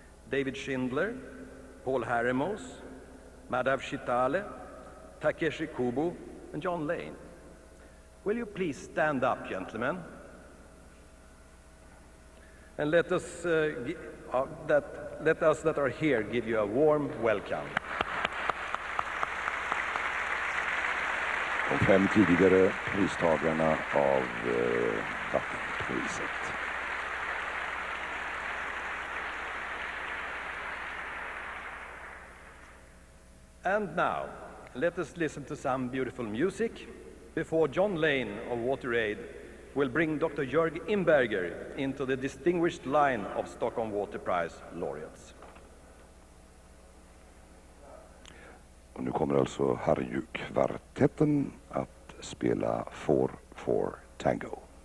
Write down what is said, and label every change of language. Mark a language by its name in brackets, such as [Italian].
[English] David Schindler, Paul Haremos, Madhav Shitale, Takeshi Kubo, and John Lane. Will you please stand up, gentlemen? And let us that are here give you a warm welcome. [Swedish] De 5 tidigare pristagarna av vattenpriset. [English] And now, let us listen to some beautiful music before John Lane of WaterAid will bring Dr. Jorg Imberger into the distinguished line of Stockholm Water Prize laureates. [Swedish] Och nu kommer alltså Harju-kvartetten att spela 4/4 Tango.